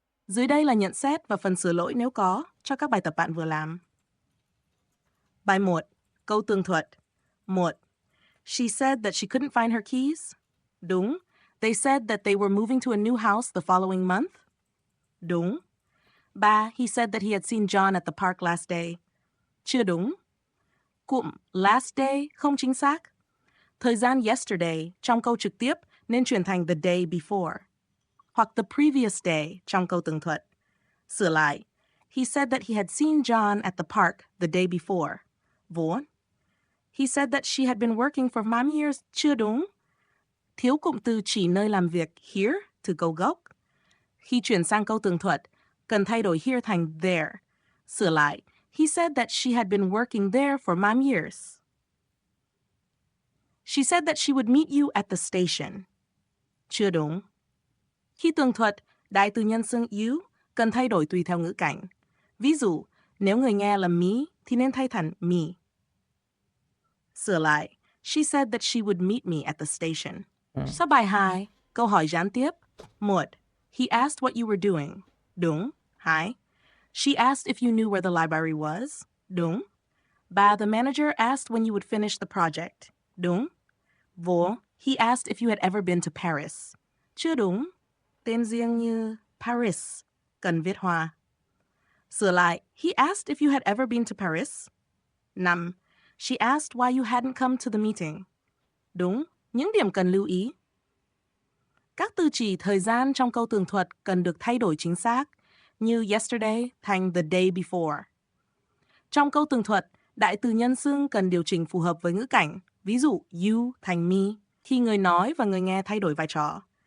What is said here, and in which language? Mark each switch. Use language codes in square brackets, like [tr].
[vi] Dưới đây là nhận xét và phần sửa lỗi nếu có cho các bài tập bạn vừa làm. Bài 1. Câu tường thuật. 1. [en] She said that she couldn't find her keys. [vi] Đúng. [en] They said that they were moving to a new house the following month. Đúng. 3. He said that he had seen John at the park last day. [vi] Chưa đúng. Cụm last day không chính xác. Thời gian yesterday trong câu trực tiếp nên chuyển thành [en] the day before. [vi] Hoặc [en] the previous day [vi] trong câu tường thuật. Sửa lại. [en] He said that he had seen John at the park the day before. Vốn. He said that she had been working for many years. [vi] Chưa đúng. Thiếu cụm từ chỉ nơi làm việc here từ câu gốc. Khi chuyển sang câu tường thuật, cần thay đổi here thành there. Sửa lại. [en] He said that she had been working there for many years. She said that she would meet you at the station. [vi] Chưa đúng. Khi tường thuật, đại từ nhân xưng you cần thay đổi tùy theo ngữ cảnh. Ví dụ, nếu người nghe là me thì nên thay thành me. Sửa lại. [en] She said that she would meet me at the station. [vi] Sau bài 2, câu hỏi gián tiếp. 1. [en] He asked what you were doing. [vi] Đúng. [en] 2. She asked if you knew where the library was. Đúng. 3. The manager asked when you would finish the project. [vi] Đúng. [en] Vô. He asked if you had ever been to Paris. [vi] Chưa đúng. Tên riêng như Paris cần viết hoa. Sửa lại. [en] He asked if you had ever been to Paris. 5. She asked why you hadn't come to the meeting. [vi] Đúng. Những điểm cần lưu ý. Các từ chỉ thời gian trong câu tường thuật cần được thay đổi chính xác, như yesterday thành [en] the day before. [vi] Trong câu tường thuật, đại từ nhân xưng cần điều chỉnh phù hợp với ngữ cảnh, ví dụ you thành me, khi người nói và người nghe thay đổi vai trò.